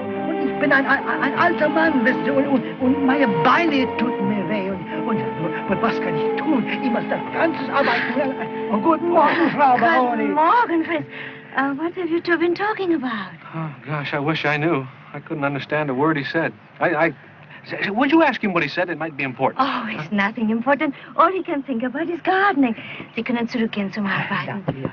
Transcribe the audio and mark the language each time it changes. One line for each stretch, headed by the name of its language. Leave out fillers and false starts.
German: Und ich bin ein alter Mann, wisst ihr, und meine Beine tut mir weh. Und was kann ich tun? Ich muss das ganze Arbeiten... Oh, guten Morgen, Frau Baronin.
English: Good morning, Fritz. What have you two been talking about? Oh, gosh, I wish I knew. I couldn't understand a word he said. Would you ask him what he said? It might be important. Oh, it's nothing important. All he can think about is gardening.
German: Sie können zurückgehen zum Arbeiten.